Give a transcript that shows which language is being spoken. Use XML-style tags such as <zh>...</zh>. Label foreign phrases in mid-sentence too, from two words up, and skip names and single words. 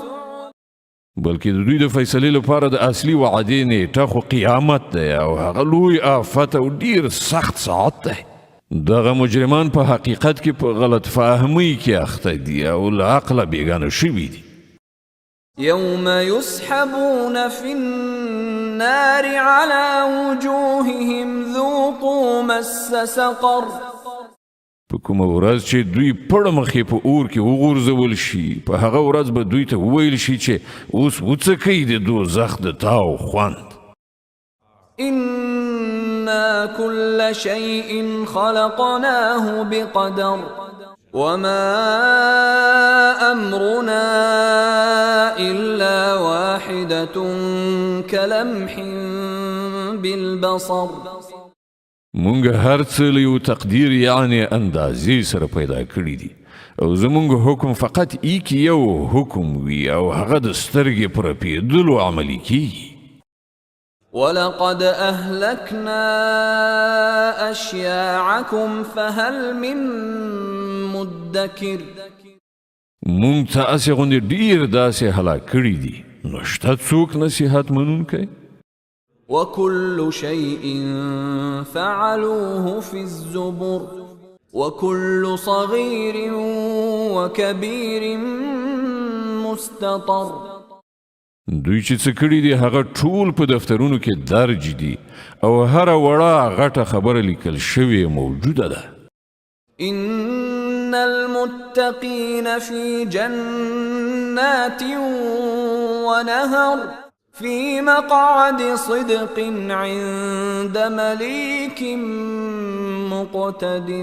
<ps>بلکې د دوی د فیصلې لپاره د اصلي وعدې نیټه خو قیامت دی او هغه لوی آفت او ډېر سخت ساعت دی. دغه مجرمان په حقیقت کې په غلط فهمۍ کې اخته دي او له عقله بېګانه شوي دي.</ps> <ar>يوم يسحبون في النار على وجوههم ذوقوا مس سقر.</ar> <ps>په کومه ورځ چې دوی پړه مخې په اور کې وغورځول شي، په هغه ورځ به دوی ته وویل شي چې اوس وڅکئ د دوزخ د تاو خوند.</ps> <ar>إنا كل شيء خلقناه بقدر وما أمرنا إلا واحدة كلمح بالبصر.</ar> <ps>مونږ هر څه له یو تقدیر یعنې اندازې سره پیدا کړي دي او زمونږ حکم فقط ایک یو حکم وي او هغه د سترګې په رپېدلو عملي کیږي.</ps> <ar>ولقد أهلكنا أشياعكم فهل من مدكر.</ar> <ps>مونږ تاسې غوندې ډېر داسې هلاک کړي دي، نو شته څوک نصیحت منونکی؟</ps> <ar>وكل شيء فعلوه في الزبر وكل صغير وكبير مستطر.</ar> <ps>دوی چې څه کړي دي هغه ټول په دفترونو کې درج دي او هر وړه غټه خبره لیکل شوې موجوده ده.</ps> <ar>إن المتقين في جنات ونهر في مقعد صدق عند مليك مقتدر.</ar>